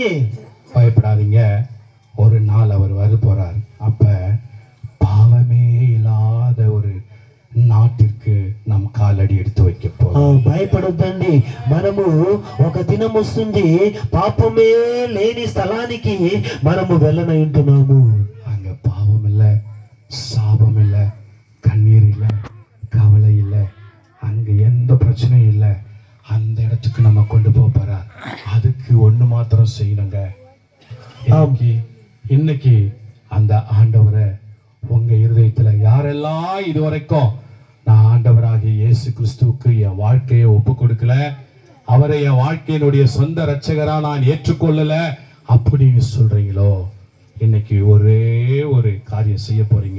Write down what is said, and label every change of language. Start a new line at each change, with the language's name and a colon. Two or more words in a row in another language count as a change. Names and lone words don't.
Tamil: பயப்படாதீங்க, ஒரு நாள் அவர் வர போறார். அப்ப பாவமே இல்லாத ஒரு நாட்டிற்கு நாம் காலடி எடுத்து வைக்க போறோம்.
Telugu: భయపడొద్దండి. మనము ఒక దినం వస్తుంది, పాపమే లేని స్థలానికి మనము వెళ్ళనై ఉంటున్నాము.
Tamil: அங்க பாவம் இல்லை, சாபம் இல்லை, கண்ணீர் இல்லை, கவலை இல்லை, அங்க எந்த பிரச்சனையும் இல்லை. அந்த இடத்துக்கு நம்ம கொண்டு போறார். அதுக்கு ஒண்ணு மாத்திரம் செய்யணுங்க. இன்னைக்கு அந்த ஆண்டவரை உங்க இருதயத்துல யாரெல்லாம் இதுவரைக்கும் நான் ஆண்டவராகிய இயேசு கிறிஸ்துவுக்கு என் வாழ்க்கையை ஒப்பு கொடுக்கல, அவரை என் வாழ்க்கையினுடைய சொந்த இரட்சகரா நான் ஏற்றுக்கொள்ளல அப்படின்னு சொல்றீங்களோ, இன்னைக்கு ஒரே ஒரு காரியம் செய்ய போறீங்க.